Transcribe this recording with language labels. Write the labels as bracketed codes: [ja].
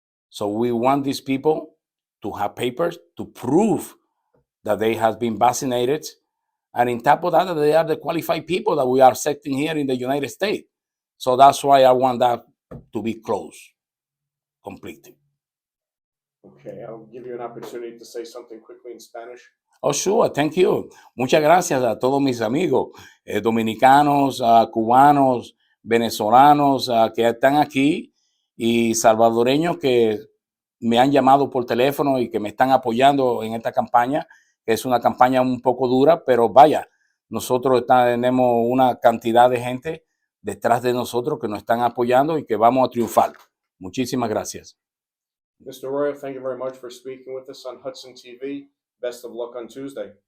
[en] So we want these people to have papers to prove that they have been vaccinated. And in top of that, they are the qualified people that we are accepting here in the United States. So that's why I want that to be closed completely. Okay, I'll give you an opportunity to say something quickly in Spanish. Oh, sure, thank you. [es] Muchas gracias a todos mis amigos dominicanos, cubanos, venezolanos que están aquí y salvadoreños que me han llamado por teléfono y que me están apoyando en esta campaña, que es una campaña un poco dura, pero vaya, nosotros tenemos una cantidad de gente detrás de nosotros que nos están apoyando y que vamos a triunfar. Muchísimas gracias. [en] Mr. Arroyo, thank you very much for speaking with us on Hudson TV. Best of luck on Tuesday.